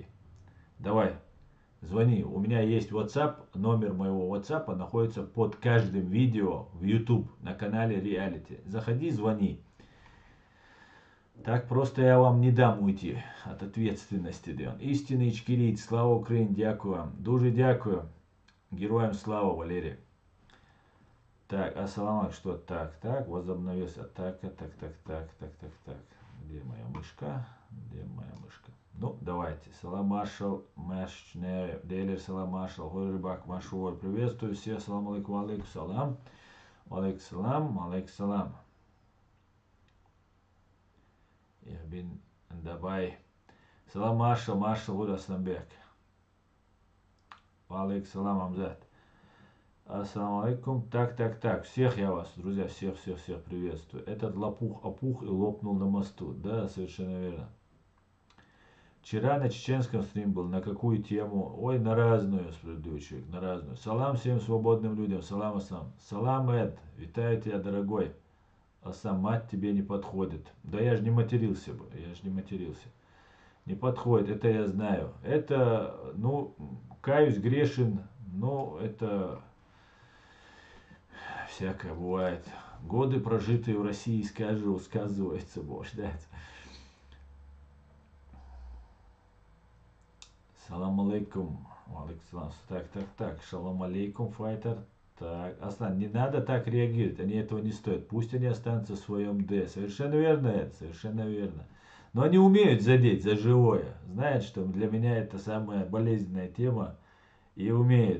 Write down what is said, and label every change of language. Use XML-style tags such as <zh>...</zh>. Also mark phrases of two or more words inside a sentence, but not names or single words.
<ru>Давай. Звони, у меня есть WhatsApp, номер моего WhatsApp находится под каждым видео в YouTube на канале Reality. Заходи, звони. Так просто я вам не дам уйти от ответственности.</ru> <uk>Истинный ичкерійць, слава Україні, дякую вам. Дуже дякую. Героям слава,</uk> <ru>Валерий. Так, ассаламу, что так, возобновился атака, так. Где моя мышка? Ну, давайте. Салам Маршал, Мэшне, Дейлер, Салам Маршал, Рыбак, Машур. Приветствую всех.</ru> <ar>سلام عليكم عليكم سلام. عليكم سلام.</ar> <de>Ich bin dabei. Салам,</de> <ru>Маршал Асланбек.</ru> <ar>وعليك سلام, Амзат. السلام عليكم.</ar> <ru>Так. Всех я вас, друзья, всех приветствую. Этот лопух опух и лопнул на мосту. Да, совершенно верно. Вчера на чеченском стрим был. На какую тему? Ой, на разную, справедливый человек, на разную. Салам всем свободным людям. Салам, Аслам. Салам, Эд. Витаю тебя, дорогой. Аслам, мать тебе не подходит. Да я же не матерился бы. Не подходит, это я знаю. Это, ну, каюсь, грешен, но это всякое бывает. Годы, прожитые в России, сказывается, боже, да.</ru> <ar>سلام عليكم عليكم.</ar> <ru>Так.</ru> <ar>سلام عليكم, файтер.</ar> <ru>Так, Аслан, не надо так реагировать, они этого не стоят. Пусть они останутся в своем Д. Совершенно верно это, совершенно верно. Но они умеют задеть за живое. Знают, что для меня это самая болезненная тема. И умеют.</ru>